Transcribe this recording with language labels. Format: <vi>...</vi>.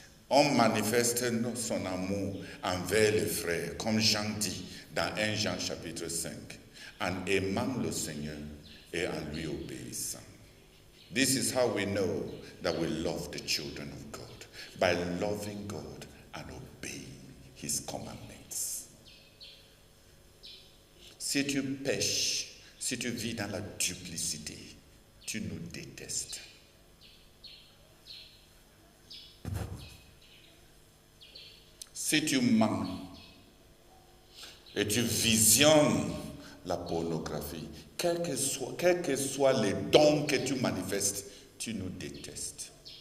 <fr>On manifeste son amour envers les frères, comme Jean dit dans 1 Jean chapitre 5, en aimant le Seigneur et en lui obéissant.</fr> <en>This is how we know that we love the children of God, by loving God and obeying His commandments.</en> <fr>Si tu pêches, si tu vis dans la duplicité, tu nous détestes. Si tu mens et tu visionnes la pornographie, quels que soient les dons que tu manifestes, tu nous détestes.</fr>